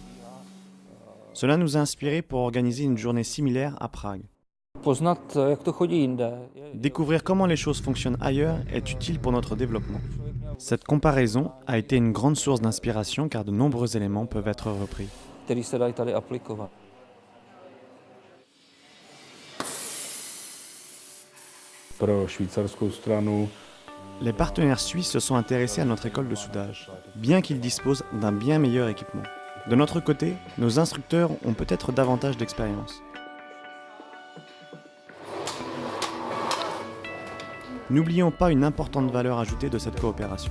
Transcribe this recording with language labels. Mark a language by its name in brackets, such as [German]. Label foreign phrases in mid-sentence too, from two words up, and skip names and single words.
[French] Cela nous a inspirés pour organiser une journée similaire à Prague. Découvrir comment les choses fonctionnent ailleurs est utile pour notre développement. Cette comparaison a été une grande source d'inspiration car de nombreux éléments peuvent être repris. [Czech] Pro švýcarskou stranu [French] Les partenaires suisses se sont intéressés à notre école de soudage, bien qu'ils disposent d'un bien meilleur équipement. De notre côté, nos instructeurs ont peut-être davantage d'expérience. N'oublions pas une importante valeur ajoutée de cette coopération.